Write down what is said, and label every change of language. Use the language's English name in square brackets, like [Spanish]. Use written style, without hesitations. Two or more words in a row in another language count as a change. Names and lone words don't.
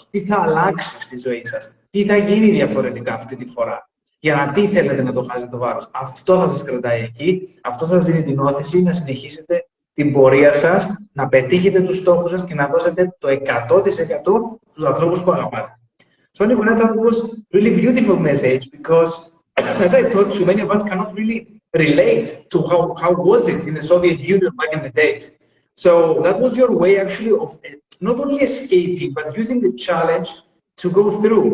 [Greek] Τι θα αλλάξει στη ζωή σας. Τι θα γίνει διαφορετικά αυτή τη φορά. Για να τι θέλετε να το χάσετε το βάρος. Αυτό θα σας κρατάει εκεί. Αυτό θα σας δίνει την όθηση να συνεχίσετε την πορεία σας, να πετύχετε τους στόχους σας και να δώσετε το 100% στους ανθρώπους που αγαπάτε. [English] So Nicoleta, it was really beautiful message because, as I told you, many of us cannot really relate to how was it in the Soviet Union back in the days. So that was your way actually of not only escaping, but using the challenge to go through.